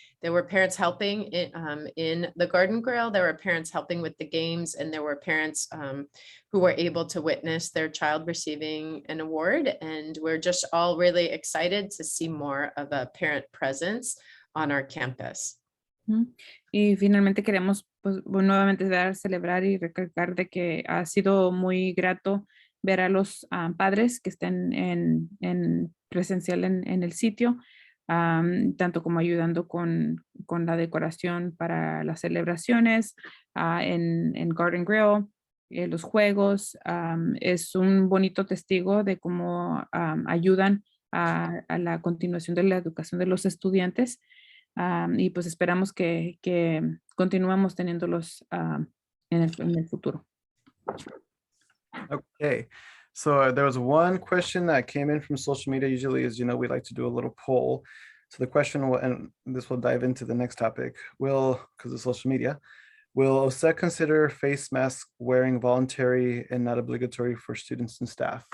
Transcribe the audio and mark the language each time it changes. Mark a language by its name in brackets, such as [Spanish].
[English] There were parents helping in the garden grill. There were parents helping with the games, and there were parents who were able to witness their child receiving an award. And we're just all really excited to see more of a parent presence on our campus. [Spanish] Y finalmente queremos nuevamente celebrar y recalcar de que ha sido muy grato ver a los padres que estén en presencial en el sitio, tanto como ayudando con la decoración para las celebraciones, en Garden Grill, los juegos. Es un bonito testigo de cómo ayudan a la continuación de la educación de los estudiantes. Y pues esperamos que continuemos teniéndolos en el futuro. [English] Okay, so there was one question that came in from social media. Usually, as you know, we like to do a little poll. So the question will, and this will dive into the next topic, because of social media, will OCEA consider face mask wearing voluntary and not obligatory for students and staff?